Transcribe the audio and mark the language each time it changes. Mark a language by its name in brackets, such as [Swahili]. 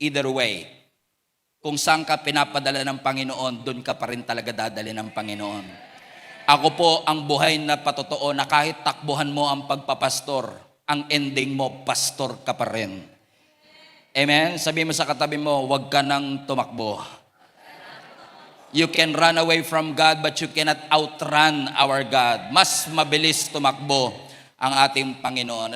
[Filipino] Either way, kung saan ka pinapadala ng Panginoon, doon ka pa rin talaga dadali ng Panginoon. Ako po ang buhay na patotoo na kahit takbuhan mo ang pagpapastor, ang ending mo, pastor ka pa rin. Amen? Sabi mo sa katabi mo, huwag ka nang tumakbo. [English] You can run away from God, but you cannot outrun our God. [Filipino] Mas mabilis tumakbo ang ating Panginoon.